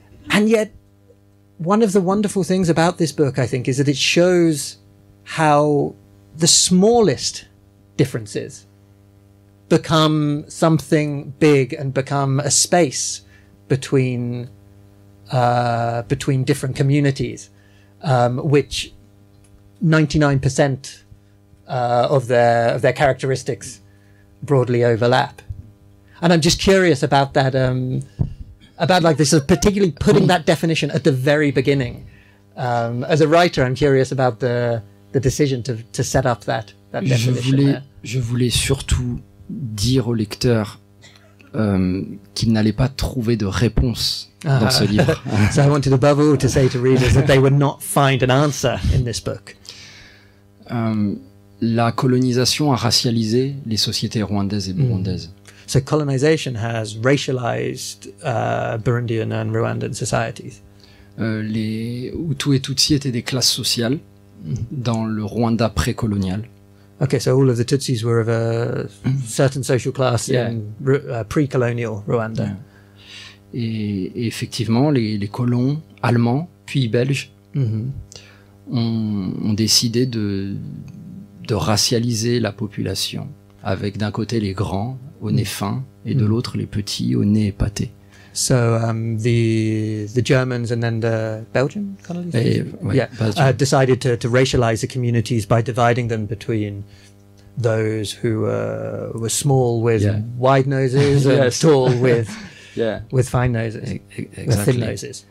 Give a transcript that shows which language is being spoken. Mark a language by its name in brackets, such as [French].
[English] And yet, one of the wonderful things about this book, I think, is that it shows how the smallest differences become something big and become a space between different communities, which 99% of their characteristics broadly overlap. And I'm just curious about that. About like this, particularly putting that definition at the very beginning. As a writer, I'm curious about the decision to set up that definition. [French] Je voulais surtout dire au lecteur qu'il n'allait pas trouver de réponse dans ce livre. [English] So I wanted above all to say to readers that they would not find an answer in this book. [French] La colonisation a racialisé les sociétés rwandaises et burundaises. [English] So colonization has racialized Burundian and Rwandan societies. [French] Les Hutus et Tutsis étaient des classes sociales dans le Rwanda précolonial. [English] Okay, so all of the Tutsis were of a certain social class in pre-colonial Rwanda. Yeah. [French] Et effectivement, les colons allemands, puis belges, ont décidé de racialiser la population, avec d'un côté les grands au nez fin et de l'autre les petits au nez épaté. [English] So the Germans and then the Belgian colonies decided to racialize the communities by dividing them between those who were small with wide noses and tall with fine noses, with thin noses.